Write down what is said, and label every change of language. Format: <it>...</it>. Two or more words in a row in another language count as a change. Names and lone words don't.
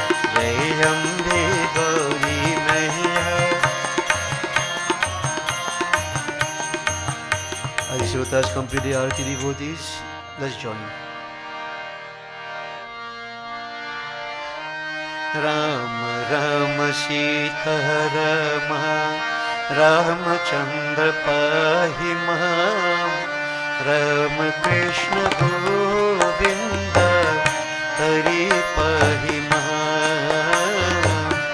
<hi>जय अम्बे गौरी मैया</hi> <en>Let us complete the Arati devotees. Let's join.</en> <sa>राम राम सीता राम रामचन्द्र पाहि माम् राम कृष्ण गोविन्द हरि पाहि माम्</sa>